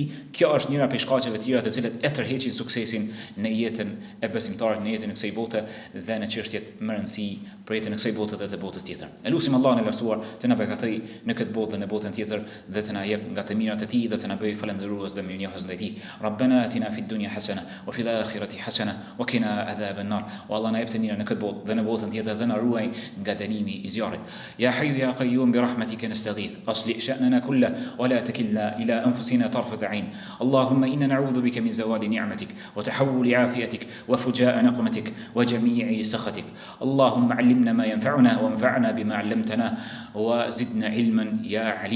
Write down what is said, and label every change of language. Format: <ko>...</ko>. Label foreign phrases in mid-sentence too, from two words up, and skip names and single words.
<sq>Kjo është njëra prej shkaqeve të tjera të cilat e tërheqin suksesin në jetën e besimtarit, në jetën e kësaj bote dhe në çështjet më rëndësi për jetën e kësaj bote dhe të botës tjetër. Elusim Allahun e lartësuar të na beqatoj në këtë botë dhe në botën tjetër dhe të na jep nga të mirat e tij dhe të na bëjë falëndërues dhe mirënjohës ndaj tij.</sq> <ar>ربنا آتنا في الدنيا حسنة وفي الآخرة حسنة وقنا عذاب النار.</ar> <sq>O Allah na jep të mira në këtë botë dhe në botën tjetër dhe na ruaj nga dënimi I zjarrit.</sq> <ar>يا حي يا قيوم برحمتك نستغيث أصلح شأننا كله ولا تكلنا إلى أنفسنا طرفة عين اللهم إنا نعوذ بك من زوال نعمتك وتحول عافيتك وفجاء نقمتك وجميع سخطك اللهم علمنا ما ينفعنا وانفعنا بما علمتنا وزدنا علما يا عليم</ar>